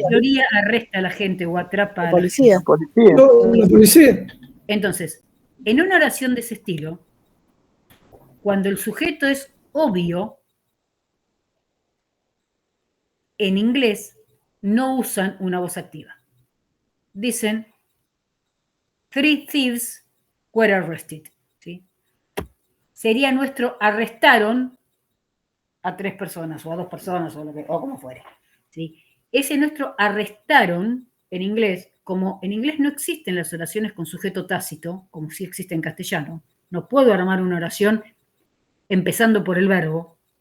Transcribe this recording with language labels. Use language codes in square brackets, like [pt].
[es] La teoría arresta a la gente o atrapa a la policía. gente. No, la policía. Entonces, en una oración de ese estilo, cuando el sujeto es obvio, en inglés no usan una voz activa. Dicen, [en] 3 thieves were arrested. [es] ¿Sí? Sería nuestro arrestaron a 3 personas o a 2 personas o como fuere. ¿Sí? Ese nuestro arrestaron en inglés, como en inglés no existen las oraciones con sujeto tácito, como sí existe en castellano. No puedo armar una oración empezando por el verbo.